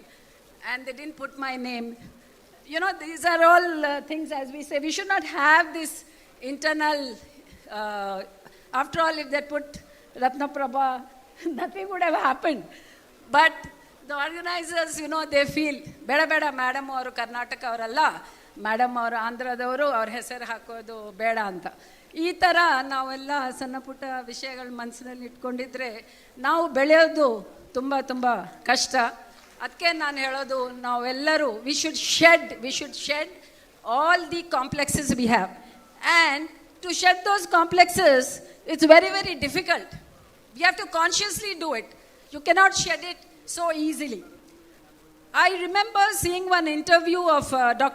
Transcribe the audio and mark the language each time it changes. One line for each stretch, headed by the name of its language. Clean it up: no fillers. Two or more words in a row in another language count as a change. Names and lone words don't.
English: And they didn't put my name. These are all things, as we say, we should not have this internal, after all, if they put Ratnaprabha, nothing would have happened. But the organizers, they feel,
Kannada: ಬೇಡ ಮೇಡಮ್ ಅವರು ಕರ್ನಾಟಕ ಅವರಲ್ಲ, ಮೇಡಮ್ ಅವರು ಆಂಧ್ರದವರು, ಅವರ ಹೆಸರು ಹಾಕೋದು ಬೇಡ ಅಂತ. ಈ ಥರ ನಾವೆಲ್ಲ ಸಣ್ಣ ಪುಟ್ಟ ವಿಷಯಗಳು ಮನಸ್ಸಿನಲ್ಲಿ ಇಟ್ಕೊಂಡಿದ್ರೆ ನಾವು ಬೆಳೆಯೋದು ತುಂಬ ತುಂಬ ಕಷ್ಟ. ಅದಕ್ಕೆ ನಾನು ಹೇಳೋದು, ನಾವೆಲ್ಲರೂ
English: we should shed all the complexes we have. And to shed those complexes, it's very very difficult. We have to consciously do it. You cannot shed it so easily. I remember seeing one interview of Dr.